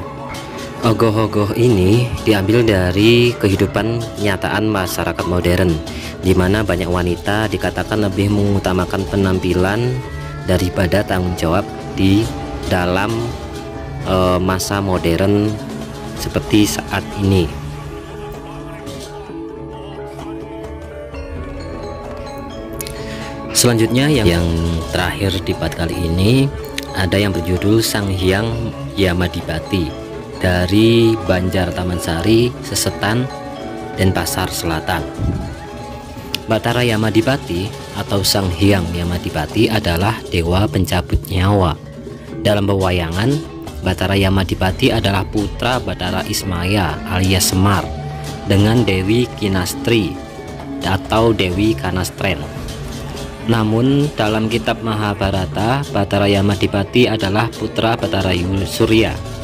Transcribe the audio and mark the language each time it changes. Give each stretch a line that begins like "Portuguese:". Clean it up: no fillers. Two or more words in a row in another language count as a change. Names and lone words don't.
Indonesian: Ogoh-ogoh ini diambil dari kehidupan nyataan masyarakat modern, di mana banyak wanita dikatakan lebih mengutamakan penampilan daripada tanggung jawab di dalam masa modern seperti saat ini. Selanjutnya yang terakhir di part kali ini ada yang berjudul Sang Hyang Yamadipati dari Banjar Tamansari, Sesetan, Denpasar Selatan. Batara Yamadipati atau Sang Hyang Yamadipati adalah dewa pencabut nyawa. Dalam pewayangan, Batara Yamadipati adalah putra Batara Ismaya alias Semar dengan Dewi Kinastri atau Dewi Kanastren. Namun dalam kitab Mahabharata, Batara Yamadipati adalah putra Batara Surya.